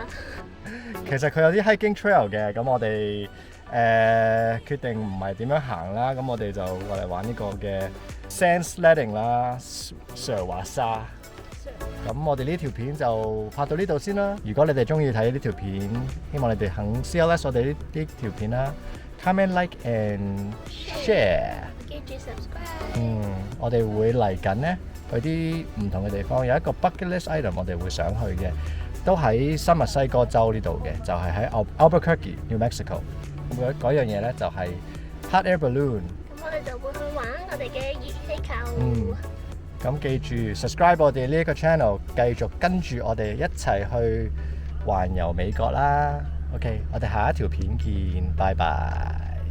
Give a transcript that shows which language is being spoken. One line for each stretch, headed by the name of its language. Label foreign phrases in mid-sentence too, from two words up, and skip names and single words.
Cantonese: 其實佢有啲
English: hiking trail
Cantonese: 嘅，咁我哋決定唔係點樣行啦，咁我哋就過嚟玩呢個嘅
English: sand sledding
Cantonese: 啦，上滑沙。咁我哋呢條片就拍到呢度先啦。如果你哋中意睇呢條片，希望你哋肯 CLS 我哋呢條片啦 ，
English: comment like and share。
Cantonese: 記住 subscribe。我哋會嚟緊呢去啲唔同嘅地方，有一個
English: bucket list item
Cantonese: 我哋會想去嘅。都喺新墨西哥州呢度嘅，就係喺 Albuquerque, New Mexico。咁嗰樣嘢咧就係
English: hot air balloon。
Cantonese: 咁我哋就會去玩我哋嘅熱氣球。咁記住 subscribe 我哋呢一個 channel， 繼續跟住我哋一齊去環遊美國啦。OK， 我哋下一條片見，拜拜。